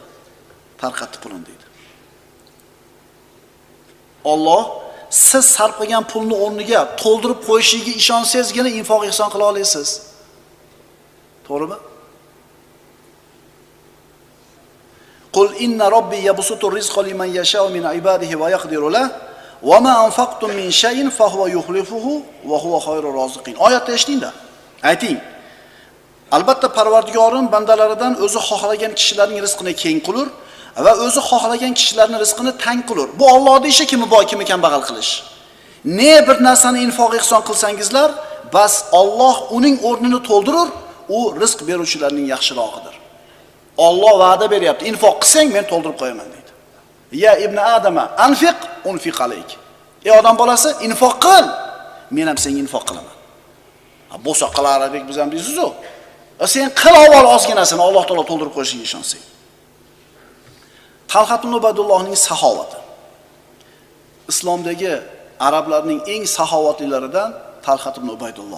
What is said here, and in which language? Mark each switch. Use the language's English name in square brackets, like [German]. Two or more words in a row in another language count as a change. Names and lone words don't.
[Uzbek] Tarqatdi pulini dedi. Alloh siz sarf qilgan pulni o'rniga to'ldirib qo'yishiga ishonsangizgina infoq ihson qila olasiz. [Arabic] To'g'rimi? قل إن ربي يبسط الرزق لمن يشاء من عباده ويقدر له وما أنفقتم من شيء فهو يخلفه وهو خير الرازقين. [Uzbek] Oyatda eshitingda. Ayting. Albatta Parvardigorim bandalaridan o'zi xohlagan kishilarning rizqini keng qilur va o'zi xohlagan kishilarning rizqini tang qilur. Bu Allohning ishi, kimi boy, kimi kambag'al qilish. Ne bir narsani infoq ihson qilsangizlar, bas Alloh uning o'rnini to'ldirur, u rizq beruvchilarning yaxshirog'idir. Alloh va'da beryapti. Infoq qilsang men to'ldirib qo'yaman deydi. [Arabic] يا ابن آدم, أنفق أنفق عليك. [Uzbek] Ey odam bolasi, infoq qil. Men ham senga infoq qilaman. Bo'lsa qilaradek biz ham deysiz-ku. Sen qil avval ozginasini Alloh taolo to'ldirib qo'yishiga ishonsang. Talhat ibn Ubaydullohning saxovati. Islomdagi arablarning eng saxovatlilaridan Talhat ibn Ubaydulloh.